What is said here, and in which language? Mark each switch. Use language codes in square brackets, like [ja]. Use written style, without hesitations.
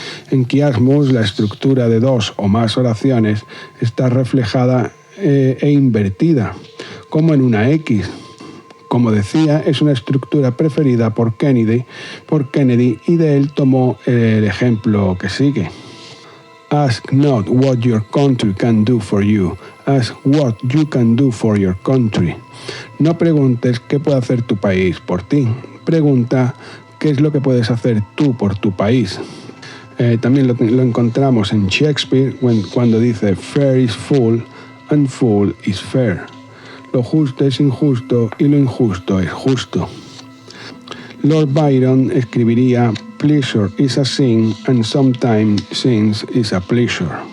[es] En quiasmus, la estructura de dos o más oraciones está reflejada e invertida, como en una X. Como decía, es una estructura preferida por Kennedy y de él tomó el ejemplo que sigue. [en] Ask not what your country can do for you, ask what you can do for your country. [es] No preguntes qué puede hacer tu país por ti, pregunta qué es lo que puedes hacer tú por tu país. También lo encontramos en Shakespeare cuando dice [en] fair is full and full is fair. [es] Lo justo es injusto y lo injusto es justo. Lord Byron escribiría [en] pleasure is a sin and sometimes sin is a pleasure.